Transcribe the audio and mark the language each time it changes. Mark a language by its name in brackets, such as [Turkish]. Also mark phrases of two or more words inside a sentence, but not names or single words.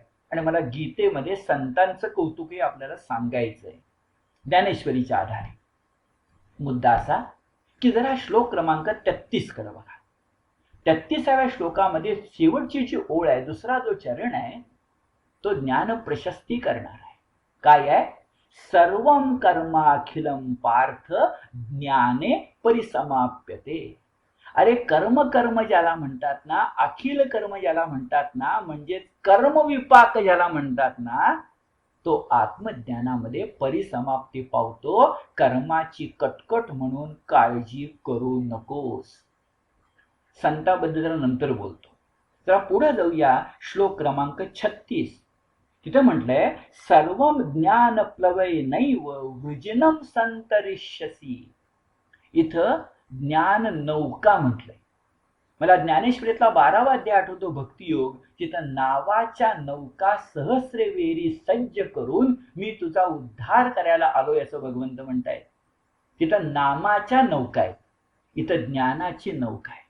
[Marathi] आणि मला गीतेमध्ये संतांचं कौतुकही आपल्याला सांगायचंय ज्ञानेश्वरीच्या आधारे. मुद्दा असा की जरा श्लोक क्रमांक 33 कडे बघा. 33व्या श्लोकामध्ये शेवटची जी ओळ आहे, दुसरा जो चरण आहे, तो ज्ञान प्रशस्ती करणार आहे. काय आहे? [Sanskrit] सर्वं कर्माखिलम पार्थ ज्ञाने परिसमाप्यते. [Marathi] अरे कर्म ज्याला म्हणतात ना, अखिल कर्म ज्याला म्हणतात ना, म्हणजे कर्मविपाक ज्याला म्हणतात ना, तो आत्मज्ञानामध्ये परिसमाप्ती पावतो. कर्माची कटकट म्हणून काळजी करू नकोस. संताबद्दल नंतर बोलतो. जरा पुढे जाऊया श्लोक क्रमांक 36. तिथे म्हटलंय, [Sanskrit] सर्वं ज्ञान प्लवय नैव वृजिनम संतरिष्यसी. [Marathi] इथं ज्ञान नौका म्हटलंय. मला ज्ञानेश्वरीतला 12वा अध्याय आठवतो, भक्तियोग. तिथं नावाच्या नौका सहस्रवेरी सज्ज करून मी तुझा उद्धार करायला आलोय असं भगवंत म्हणतायत. तिथं नामाच्या नौका आहेत, इथं ज्ञानाची नौका आहे.